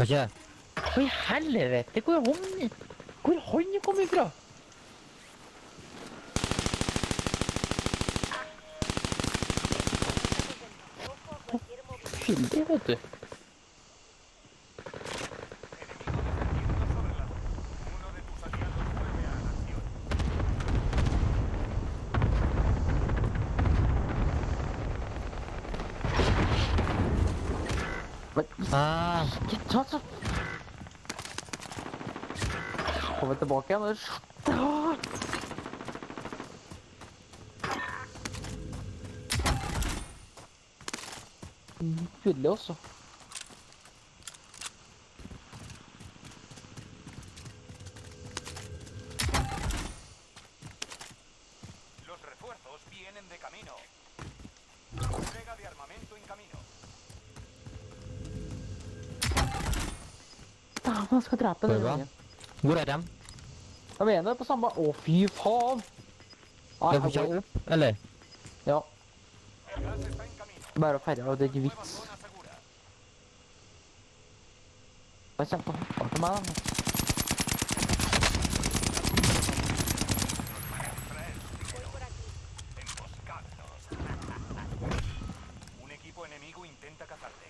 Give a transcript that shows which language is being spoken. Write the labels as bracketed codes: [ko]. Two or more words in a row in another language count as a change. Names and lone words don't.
[no] Hva skjer? Hva i helvete? Hvor han kom ifra? Skyldig, vet du. [es] Enemigo defendiendo sobre la zona. Uno de tus aliados vuelve a la acción. Ah, [no] Ikke ta så... Kommer tilbake igjen, eller? Fylle også. [es] Los refuerzos vienen de camino. Entrega de armamento en camino. [no] Han skal drepe den Prøver. gangen. hvor er de? Jeg mener det på samme... Å, fy faen! Nei, De får jeg går... ikke opp, eller? Ja, [es] El gas está en camino. [no] bare å ferre, og det er ikke [es] Nueva [no] vits. [es] zona segura. [no] Jeg kommer til å hoppe til meg, da. [es] Emboscados. Un equipo enemigo intenta cazar.